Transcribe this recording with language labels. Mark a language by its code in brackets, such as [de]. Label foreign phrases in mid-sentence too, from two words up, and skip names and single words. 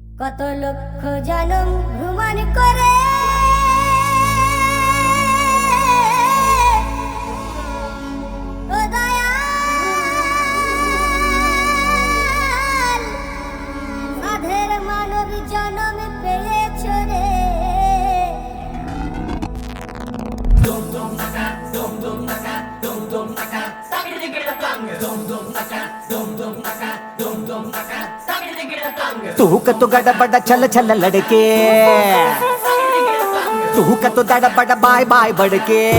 [bn] কত লক্ষ জনম ভ্রমণ করে ও দয়াল সাধের মানব জনম পেয়েছ রে। [hi] तू तो गड़बड़ चल चल लड़के, तू तो गड़बड़ बाय बाय बड़के।